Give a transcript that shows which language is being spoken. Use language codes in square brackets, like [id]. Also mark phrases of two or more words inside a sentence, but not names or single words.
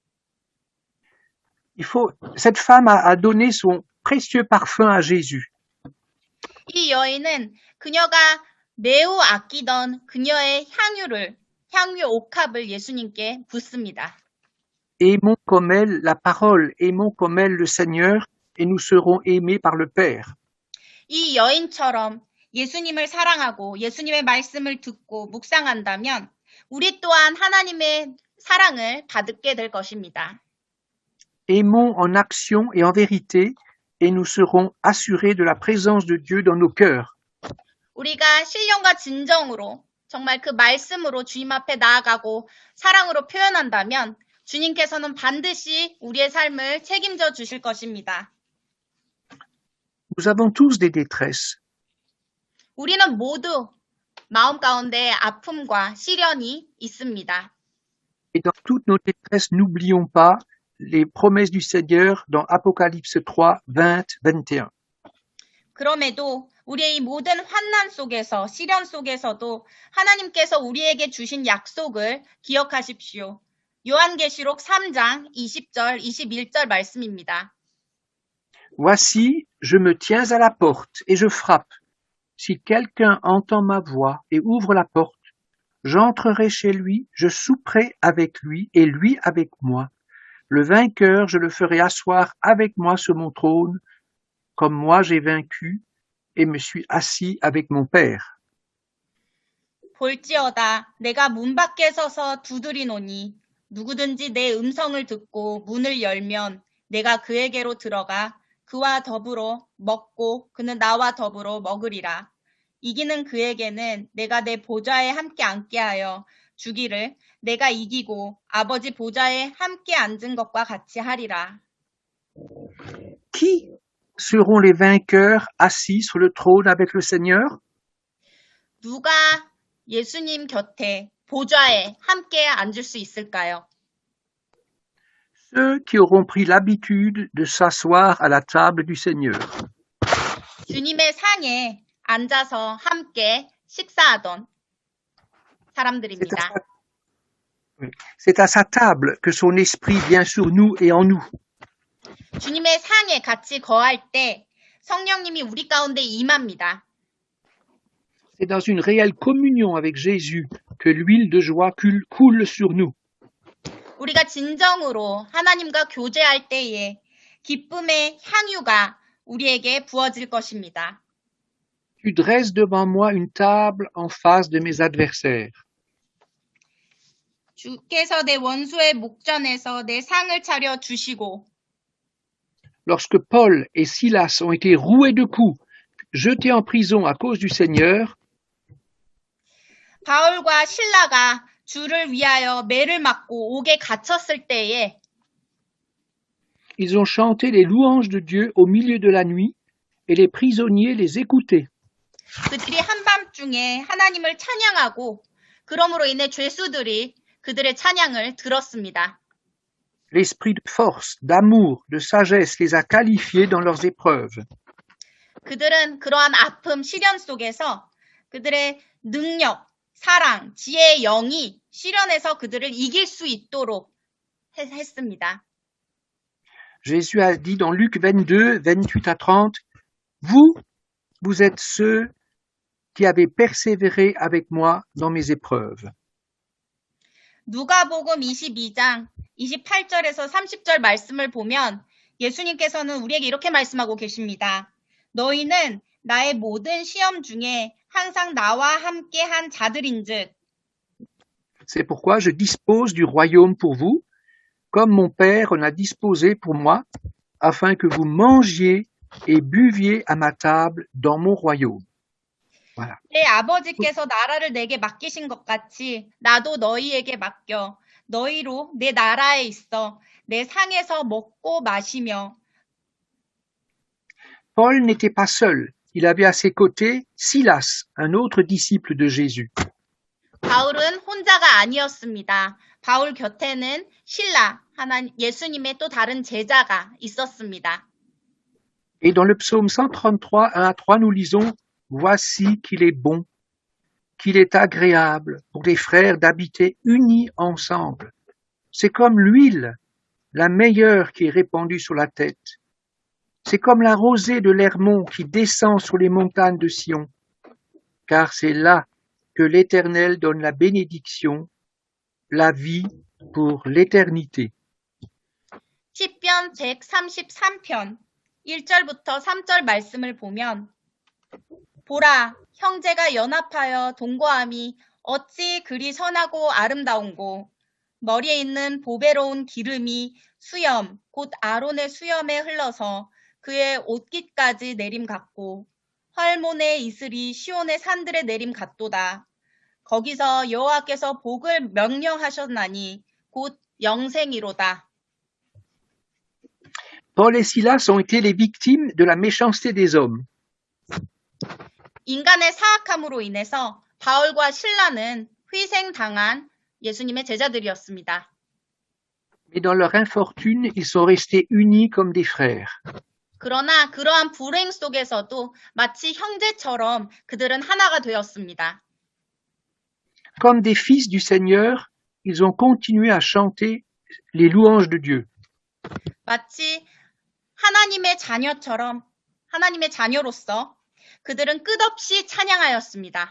[fr] Cette femme a donné son précieux parfum à Jésus. [ko] 이 여인은 그녀가 매우 아끼던 그녀의 향유 옥합을 예수님께 붓습니다. [fr] Aimons comme elle la parole, aimons comme elle le Seigneur, et nous serons aimés par le Père. [ko] 이 여인처럼 예수님을 사랑하고 예수님의 말씀을 듣고 묵상한다면 우리 또한 하나님의 사랑을 받게 될 것입니다. [fr] Aimons en action et en vérité, et nous serons assurés de la présence de Dieu dans nos cœurs. [ko] 우리가 신령과 진정으로 정말 그 말씀으로 주님 앞에 나아가고 사랑으로 표현한다면 주님께서는 반드시 우리의 삶을 책임져 주실 것입니다. [fr] Nous avons tous des détresses. [ko] 우리는 모두 마음 가운데 아픔과 시련이 있습니다. [fr] Et dans toutes nos détresses, n'oublions pas les promesses du Seigneur dans Apocalypse 3, 20, 21. [ko] 그럼에도 우리의 이 모든 환난 속에서 시련 속에서도 하나님께서 우리에게 주신 약속을 기억하십시오. 요한계시록 3장 20절, 21절 말씀입니다. [fr] Voici, je me tiens à la porte et je frappe. Si quelqu'un entend ma voix et ouvre la porte, j'entrerai chez lui, je souperai avec lui et lui avec moi. Le vainqueur, je le ferai asseoir avec moi sur mon trône, comme moi j'ai vaincu et me suis assis avec mon Père. [ko] 볼지어다 내가 문 밖에 서서 두드리노니 누구든지 내 음성을 듣고 문을 열면 내가 그에게로 들어가 그와 더불어 먹고 그는 나와 더불어 먹으리라. 이기는 그에게는 내가 내 보좌에 함께 앉게 하여 주기를 내가 이기고 아버지 보좌에 함께 앉은 것과 같이 하리라. [fr] Qui seront les vainqueurs assis sur le trône avec le Seigneur? [ko] 누가 예수님 곁에 보좌에 함께 앉을 수 있을까요? [fr] Ceux qui auront pris l'habitude de s'asseoir à la table du Seigneur. [ko] 주님의 상에 앉아서 함께 식사하던 사람들입니다. [fr] C'est à sa table que son esprit vient sur nous et en nous. [ko] 주님의 상에 같이 거할 때 성령님이 우리 가운데 임합니다. [fr] C'est dans une réelle communion avec Jésus que l'huile de joie coule sur nous. [ko] 우리가 진정으로 하나님과 교제할 때에 기쁨의 향유가 우리에게 부어질 것입니다. [fr] Tu dresses devant moi une table en face de mes adversaires. [ko] 주께서 내 원수의 목전에서 내 상을 차려 주시고 [fr] Lorsque Paul et Silas ont été roués de coups, jetés en prison à cause du Seigneur, [ko] 바울과 실라가 주를 위하여 매를 맞고 옥에 갇혔을 때에 [fr] ils ont chanté les louanges de Dieu au milieu de la nuit et les prisonniers les écoutaient. [ko] 그들이 한밤중에 하나님을 찬양하고 그러므로 인해 죄수들이 그들의 찬양을 들었습니다. [fr] L'esprit de force, d'amour, de sagesse les a qualifiés dans leurs épreuves. [ko] 그들은 그러한 아픔, 시련 속에서 그들의 능력, 사랑, 지혜의 영이 시련에서 그들을 이길 수 있도록 했습니다. [fr] Jésus a dit dans Luc 22, 28 à 30, vous êtes ceux qui avez persévéré avec moi dans mes épreuves. [ko] 누가복음 22장 28절에서 30절 말씀을 보면 예수님께서는 우리에게 이렇게 말씀하고 계십니다. 너희는 나의 모든 시험 중에 항상 나와 함께 한 자들인즉 [fr] C'est pourquoi je dispose du royaume pour vous, comme mon Père en a disposé pour moi, afin que vous mangiez et buviez à ma table dans mon royaume. Voilà. [ko] 내 아버지께서 나라를 내게 맡기신 것 같이 나도 너희에게 맡겨. 너희로 내 나라에 있어. 내 상에서 먹고 마시며. [fr] Paul n'était pas seul. Il avait à ses côtés Silas, un autre disciple de Jésus. [ko] 바울은 혼자가 아니었습니다. 바울 곁에는 실라, 예수님의 또 다른 제자가 있었습니다. [fr] Et dans le psaume 133, 1 à 3, nous lisons « Voici qu'il est bon, qu'il est agréable pour les frères d'habiter unis ensemble. C'est comme l'huile, la meilleure qui est répandue sur la tête. C'est comme la rosée de l'Hermon qui descend sur les montagnes de Sion. Car c'est là que l'Éternel donne la bénédiction, la vie pour l'éternité. » [ko] 시편 133편 1절부터 3절 말씀을 보면 보라, 형제가 연합하여 동거함이 어찌 그리 선하고 아름다운고 머리에 있는 보배로운 기름이 수염, 곧 아론의 수염에 흘러서 그의 옷깃까지 내림 같고 헐몬의 이슬이 시온의 산들에 내림 같도다. 거기서 여호와께서 복을 명령하셨나니 곧 영생이로다. [fr] Paul et Silas ont été les victimes de la méchanceté des hommes. [ko] 인간의 사악함으로 인해서 바울과 실라는 희생당한 예수님의 제자들이었습니다. [fr] Mais dans leur infortune, ils sont restés unis comme des frères. [ko] 그러나 그러한 불행 속에서도 마치 형제처럼 그들은 하나가 되었습니다. [fr] Comme des fils du Seigneur, ils ont continué à chanter les louanges de Dieu. [ko] 마치 하나님의 자녀처럼 하나님의 자녀로서 그들은 끝없이 찬양하였습니다.